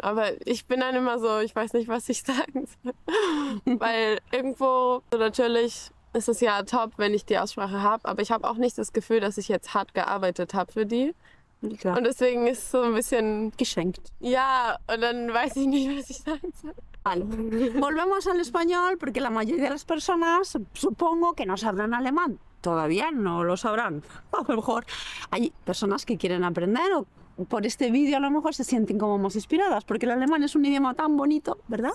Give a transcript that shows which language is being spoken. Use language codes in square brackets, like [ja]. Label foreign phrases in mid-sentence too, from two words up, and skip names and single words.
[de] Aber ich bin dann immer so, ich weiß nicht, was ich sagen soll. Weil irgendwo, so natürlich ist es ja top, wenn ich die Aussprache habe, aber ich habe auch nicht das Gefühl, dass ich jetzt hart gearbeitet habe für die. Klar. Und deswegen ist es so ein bisschen, Geschenkt. ja, und dann weiß ich nicht, was ich sagen soll. [es] Vale. Volvemos al español porque la mayoría de las personas supongo que no sabrán alemán. Todavía no lo sabrán. A lo mejor hay personas que quieren aprender o por este vídeo a lo mejor se sienten como más inspiradas porque el alemán es un idioma tan bonito, ¿verdad?